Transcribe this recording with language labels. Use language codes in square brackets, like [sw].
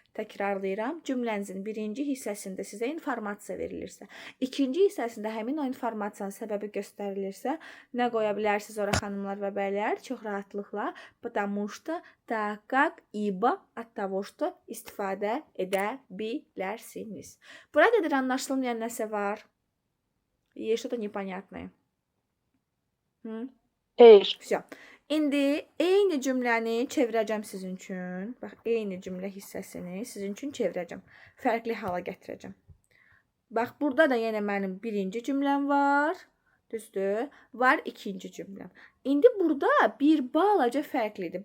[az] Təkrarlayıram, cümlənizin birinci hissəsində sizə informasiya verilirsə, ikinci hissəsində həmin o informasiyanın səbəbi göstərilirsə, nə qoya bilərsiniz ora xanımlar və bəylər? Çox rahatlıqla [ru] потому что, так как, ибо от того что [az] istifadə edə bilərsiniz. Bura qədər anlaşılmayan nəsə var? [ru] Что-то непонятное. [az] Xeyr. [ru] Все. [az] İndi eyni cümləni çevirəcəm sizin üçün. Bax, eyni cümlə hissəsini sizin üçün çevirəcəm. Fərqli hala gətirəcəm. Bax, burada da yenə mənim birinci cümləm var. Düzdür? Var ikinci cümləm. İndi burada bir balaca fərqlidir.